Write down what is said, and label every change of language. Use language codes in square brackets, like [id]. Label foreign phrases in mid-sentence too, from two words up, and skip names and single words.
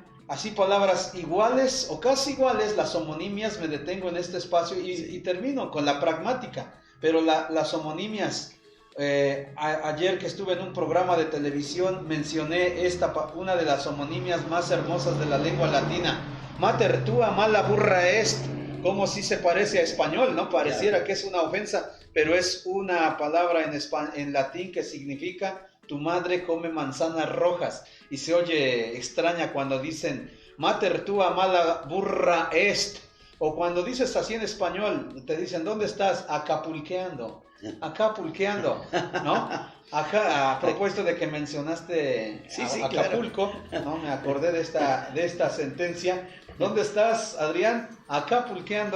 [es] Así palabras iguales o casi iguales, las homonimias. Me detengo en este espacio y termino con la pragmática. Pero las homonimias, Ayer que estuve en un programa de televisión mencioné una de las homonimias más hermosas de la lengua latina. [la] Mater tua mala burra est, [es] como si se parece a español, ¿no? Pareciera que es una ofensa, pero es una palabra en latín que significa tu madre come manzanas rojas. Y se oye extraña cuando dicen [la] mater tua mala burra est. [es] O cuando dices así en español, te dicen, ¿dónde estás? Acapulqueando, ¿no? Acá, a propósito de que mencionaste Acapulco, claro, ¿no? Me acordé de esta sentencia. ¿Dónde estás, Adrián? Acapulqueando.